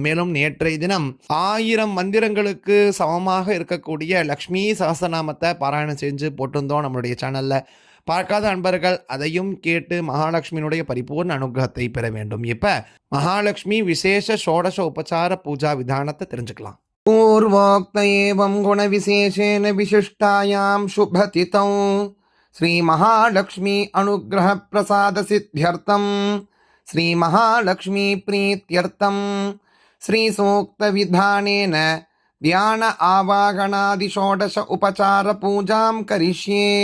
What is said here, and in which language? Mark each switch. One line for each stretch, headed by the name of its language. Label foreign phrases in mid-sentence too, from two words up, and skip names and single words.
Tamil: மேலும் நேற்றைய தினம் 1000 மந்திரங்களுக்கு சமமாக இருக்கக்கூடிய லக்ஷ்மி சஹஸ்ரநாமத்தை பாராயணம் செஞ்சு போட்டிருந்தோம் நம்மளுடைய சேனல்ல. பார்க்காத அன்பர்கள் அதையும் கேட்டு மகாலட்சுமியினுடைய பரிபூர்ண அனுகிரகத்தை பெற வேண்டும். இப்ப மகாலட்சுமி விசேஷ ஷோடச உபச்சார பூஜா விதானத்தை தெரிஞ்சுக்கலாம்.
Sanskrit: पूर्वोक्त एवं गुण विशेषेण विशिष्टायां शुभतितौ श्री महालक्ष्मी अनुग्रह प्रसाद सिद्ध्यर्थं श्री महालक्ष्मी प्रीत्यर्थं श्री सूक्त विधानेन ध्यान आवाहनादि षोडश उपचार पूजां करिष्ये.